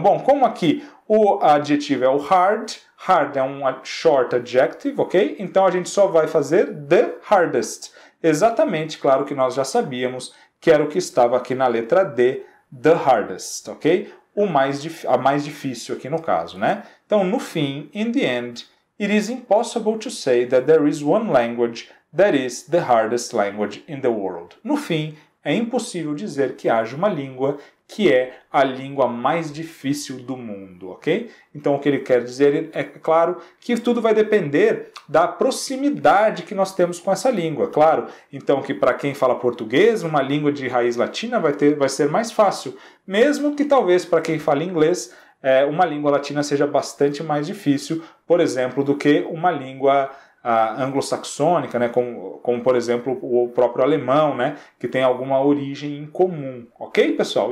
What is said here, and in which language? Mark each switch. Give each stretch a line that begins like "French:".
Portuguese: Bom, como aqui o adjetivo é o hard é um short adjective, ok? Então a gente só vai fazer the hardest. Exatamente, claro que nós já sabíamos que era o que estava aqui na letra D, the hardest, ok? A mais difícil aqui no caso, né? Então, no fim,
English: in the end, it is impossible to say that there is one language that is the hardest language in the world.
Portuguese: No fim, é impossível dizer que haja uma língua que é a língua mais difícil do mundo, ok? Então o que ele quer dizer é, claro, que tudo vai depender da proximidade que nós temos com essa língua, claro. Então que para quem fala português, uma língua de raiz latina vai ser mais fácil, mesmo que talvez para quem fala inglês, uma língua latina seja bastante mais difícil, por exemplo, do que uma língua anglo-saxônica, né, como por exemplo o próprio alemão, né, que tem alguma origem em comum, ok, pessoal?